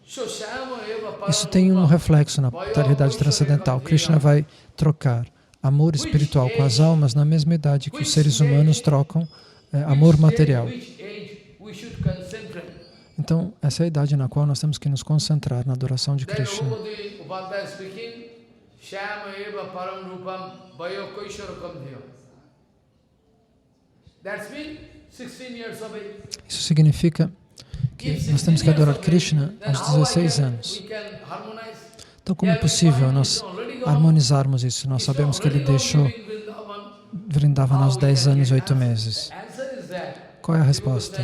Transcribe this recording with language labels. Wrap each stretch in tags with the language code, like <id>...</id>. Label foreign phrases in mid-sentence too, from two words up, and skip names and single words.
<pt>Isso tem um reflexo na realidade transcendental. Krishna vai trocar amor espiritual com as almas na mesma idade que os seres humanos trocam amor material. Então, essa é a idade na qual nós temos que nos concentrar na adoração de Krishna.</pt> <sa>Shyama eva param rupam vayo koisharakam dhiyo.</sa> <en>That's mean 16 years of age.</en> <pt>Isso significa que nós temos que adorar Krishna aos 16 anos. Então, como é possível nós harmonizarmos isso? Nós sabemos que ele deixou Vrindavan aos 10 anos e 8 meses. Qual é a resposta?</pt>